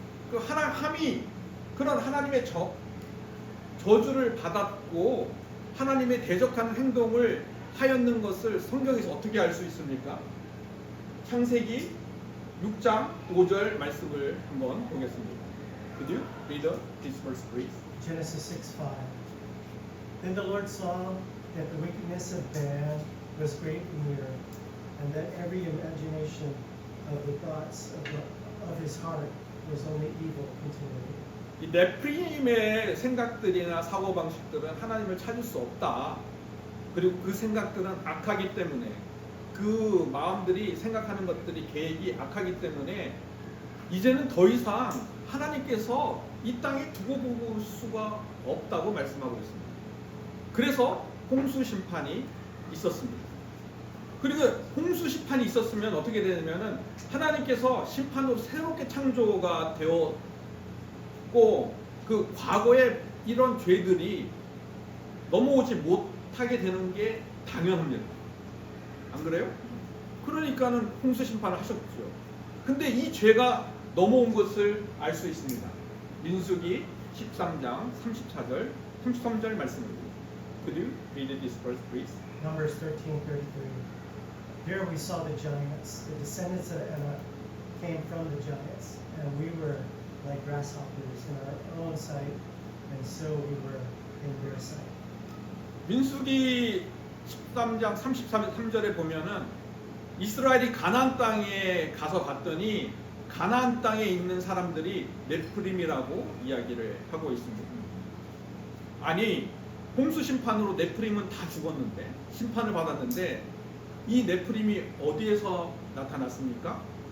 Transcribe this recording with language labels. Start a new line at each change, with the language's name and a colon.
Korean: 그 함이 그런 하나님의 저주를 받았고 하나님의 대적하는 행동을 하였는 것을 성경에서 어떻게 알 수 있습니까? 창세기 6장 5절 말씀을 한번 보겠습니다.
English: Could you read this verse, please? Genesis 6:5. Then the Lord saw that the wickedness of man was great in the earth, and that every imagination of the thoughts of his heart was only evil continually.
Korean: 이 네프림의 생각들이나 사고방식들은 하나님을 찾을 수 없다. 그리고 그 생각들은 악하기 때문에, 그 마음들이 생각하는 것들이 계획이 악하기 때문에 이제는 더 이상 하나님께서 이 땅에 두고 볼 수가 없다고 말씀하고 있습니다. 그래서 홍수 심판이 있었습니다. 그리고 홍수 심판이 있었으면 어떻게 되냐면은 하나님께서 심판으로 새롭게 창조가 되었고, 그 과거의 이런 죄들이 넘어오지 못하게 되는 게 당연합니다. 안 그래요? 그러니까는 홍수 심판을 하셨죠. 근데 이 죄가 넘어온 것을 알 수 있습니다. 민수기 13장 34절 33절 말씀입니다.
English: Could you read this verse, please? Numbers 13:33. Here we saw the giants. The descendants of Anak came from the giants, and we were like grasshoppers in our own sight, and so we were in their sight.
Korean: 민수기 13장 33절에 보면은 이스라엘이 가나안 땅에 가서 봤더니 가나안 땅에 있는 사람들이 네프림이라고 이야기를 하고 있습니다. 아니, 홍수 심판으로 네프림은 다 죽었는데, 심판을 받았는데 이 네프림이 어디에서 나타났습니까?